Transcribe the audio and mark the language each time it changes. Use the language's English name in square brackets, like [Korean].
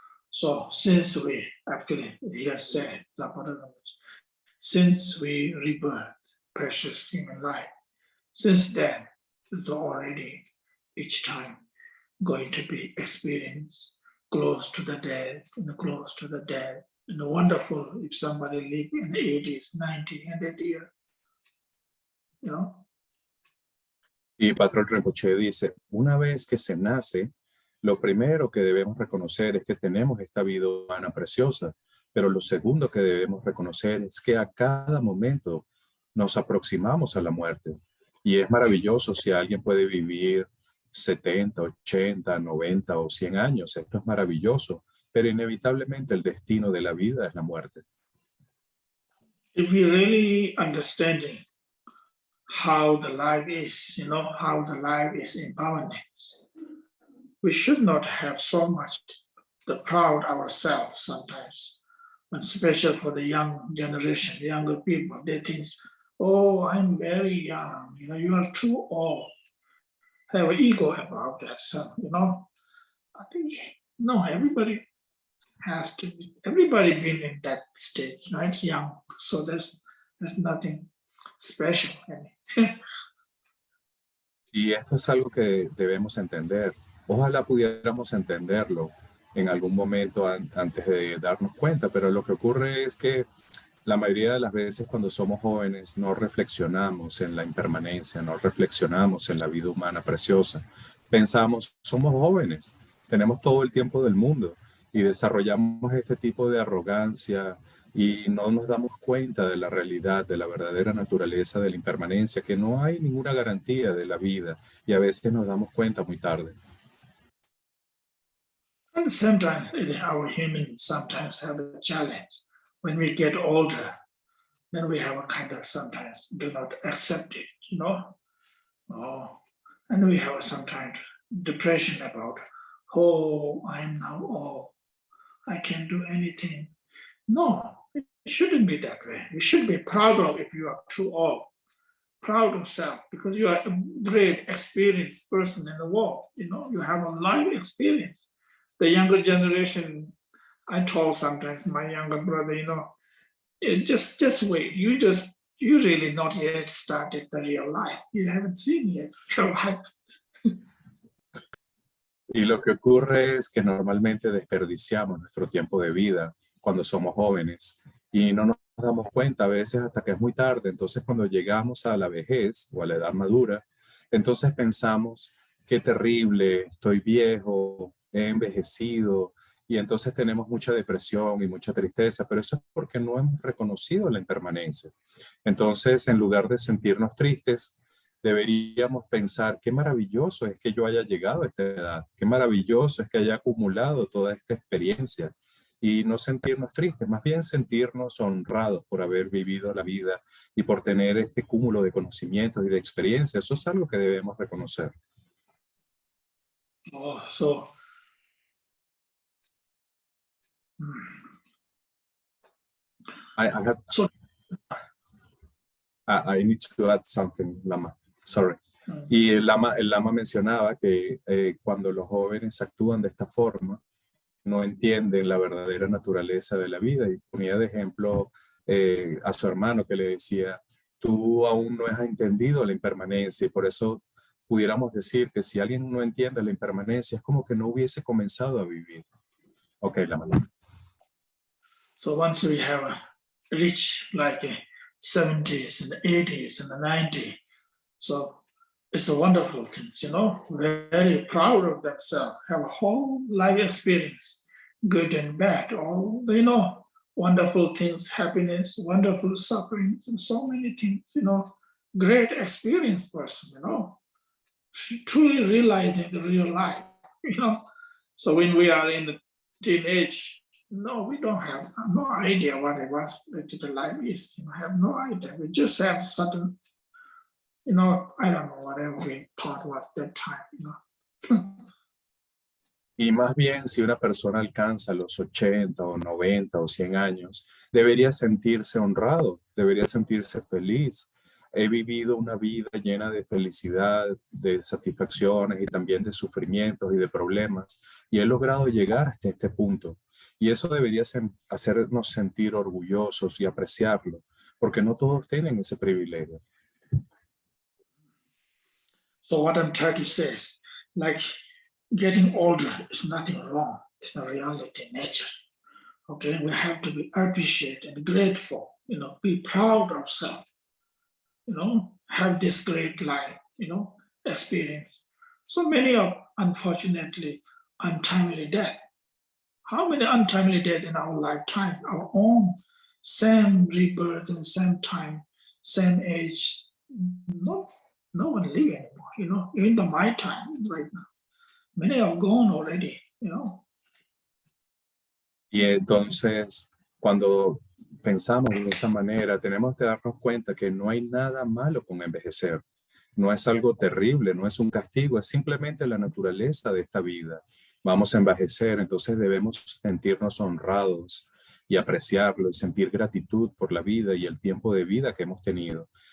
[English] So since we actually here say since we rebirth precious human life, since then it's already each time going to be experienced close to the death and close to the death. And wonderful if somebody live in the 80s, 90, 100 years, [Spanish] Y Patrón Rinpoche dice, una vez que se nace, lo primero que debemos reconocer es que tenemos esta vida humana preciosa, pero lo segundo que debemos reconocer es que a cada momento nos aproximamos a la muerte. Y es maravilloso si alguien puede vivir 70, 80, 90 o 100 años. Esto es maravilloso, pero inevitablemente el destino de la vida es la muerte. [English] If we really understanding how the life is, how the life is impermanence, we should not have so much the proud ourselves sometimes, especially for the young generation, younger people. They think, oh, I'm very young, you are too old. Have an ego about that. So, I think, no, everybody been in that stage, right? Young. So there's nothing special. [Spanish] Y esto es algo que debemos entender. Ojalá pudiéramos entenderlo en algún momento antes de darnos cuenta, pero lo que ocurre es que la mayoría de las veces cuando somos jóvenes no reflexionamos en la impermanencia, no reflexionamos en la vida humana preciosa. Pensamos, somos jóvenes, tenemos todo el tiempo del mundo y desarrollamos este tipo de arrogancia, y no nos damos cuenta de la realidad, de la verdadera naturaleza de la impermanencia, que no hay ninguna garantía de la vida y a veces nos damos cuenta muy tarde. [English] And sometimes our humans sometimes have a challenge. When we get older, then we have a kind of sometimes do not accept it, you know. Oh, and we have sometimes depression about, oh, I'm now old. I can't do anything. No, it shouldn't be that way. You should be proud of if you are too old. Proud of self because you are a great experienced person in the world. You know, you have a life experience. The younger generation, I told sometimes my younger brother, you know, just wait. You really not yet started the real life. You haven't seen yet real life. [Spanish] Y lo que ocurre es que normalmente desperdiciamos nuestro tiempo de vida cuando somos jóvenes y no nos damos cuenta a veces hasta que es muy tarde. Entonces cuando llegamos a la vejez o a la edad madura, entonces pensamos, qué terrible, estoy viejo, he envejecido y entonces tenemos mucha depresión y mucha tristeza, pero eso es porque no hemos reconocido la impermanencia. Entonces, en lugar de sentirnos tristes, deberíamos pensar qué maravilloso es que yo haya llegado a esta edad, qué maravilloso es que haya acumulado toda esta experiencia y no sentirnos tristes, más bien sentirnos honrados por haber vivido la vida y por tener este cúmulo de conocimientos y de experiencias. Eso es algo que debemos reconocer. [English] Oh, so So- I need to add something, Lama. Sorry. [Spanish] Y el lama mencionaba que cuando los jóvenes actúan de esta forma, no entienden la verdadera naturaleza de la vida. Y ponía de ejemplo a su hermano que le decía, tú aún no has entendido la impermanencia y por eso pudiéramos decir que si alguien no entiende la impermanencia es como que no hubiese comenzado a vivir. [English] Ok, Lama. So once we have reached like 70s and 80s and 90s, so it's a wonderful thing, you know, very proud of themselves, have a whole life experience, good and bad, all, you know, wonderful things, happiness, wonderful sufferings, and so many things, you know, great experienced person, you know, truly realizing the real life, you know. So when we are in the teenage, no, we don't have no idea what it was that the life is. You know, have no idea. We just have certain, you know, I don't know whatever we thought was that time, you know. [Spanish] Y más bien, si una persona alcanza los 80 o 90 o 100 años, debería sentirse honrado, debería sentirse feliz. He vivido una vida llena de felicidad, de satisfacciones y también de sufrimientos y de problemas, y he logrado llegar hasta este punto. Y eso debería hacernos sentir orgullosos y apreciarlo, porque no todos tienen ese privilegio. [English] So what I'm trying to say is, like, getting older is nothing wrong. It's the reality, nature. Okay, we have to be appreciated and grateful. You know, be proud of self. You know, have this great life. You know, experience. So many of, unfortunately, untimely death. How many untimely death in our lifetime? Our own same rebirth and same time, same age. No one live anymore. You know, even my time right now. Many are gone already, you know. [Spanish] Y entonces, cuando pensamos de esta manera, tenemos que darnos cuenta que no hay nada malo con envejecer. No es algo terrible, no es un castigo, es simplemente la naturaleza de esta vida. Vamos a envejecer, entonces debemos sentirnos honrados y apreciarlo y sentir gratitud por la vida y el tiempo de vida que hemos tenido.